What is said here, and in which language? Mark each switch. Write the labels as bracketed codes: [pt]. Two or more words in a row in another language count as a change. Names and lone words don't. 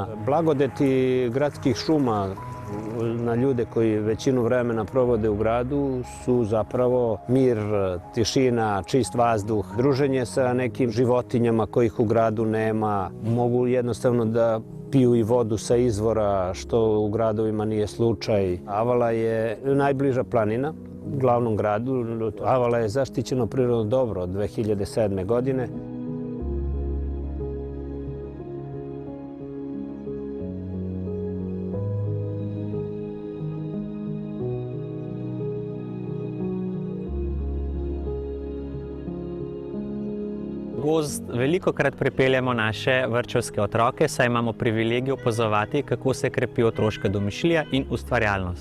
[sr] Blagodeti gradskih šuma na ljude koji većinu vremena provode u gradu su zapravo mir, tišina, čist vazduh, druženje sa nekim životinjama kojih u gradu nema. Mogu jednostavno da piju i vodu sa izvora, što u gradovima nije slučaj. Avala je najbliža planina glavnom gradu. Avala je zaštićeno prirodno dobro od 2007. godine. [sl] Gozd velikokrat pripeljemo naše vrtčevske otroke, saj imamo privilegij opazovati, kako se krepi otroška domišljija in ustvarjalnost.